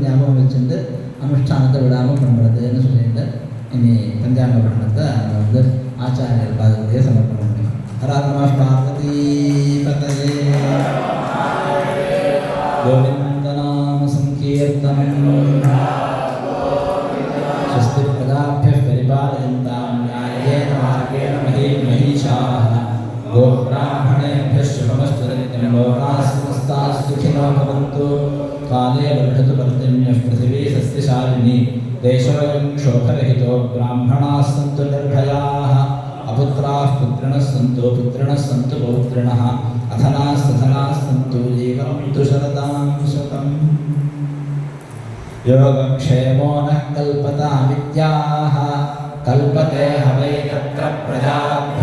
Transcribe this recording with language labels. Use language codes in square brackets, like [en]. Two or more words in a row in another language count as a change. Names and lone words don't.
[ta] ஞாபகம் வச்சுட்டு அனுஷ்டானத்தை விடாமல் பண்ணுறதுன்னு சொல்லிட்டு இனி பஞ்சாங்க பட்டணத்தை நம்ம வந்து ஆச்சாரியர் பாதத்தையே சமர்ப்பணம் முடியும். [sa] हरात्मा पार्वती पतये गोविन्दनाम संकीर्तनम् स्वस्ति प्रजाभ्यः परिपालयन्तां न्याय्येन मार्गेण महीषाः गोब्राह्मणेभ्यः शुभमस्तु नित्यं लोकाः समस्ताः सुखिनो भवन्तु काले वर्धतु पर्जन्यः पृथिवी सस्यशालिनी देशोऽयं शोकरहितो ब्राह्मणाः सन्तु निर्भयाः अपुत्राः पुत्रिणः सन्तु पौत्रिणः अधनाः सधनाः सन्तु जीवन्तु शरदां शतम् योगक्षेमो नः कल्पता विद्याः कल्पते हवै तत्र प्रजा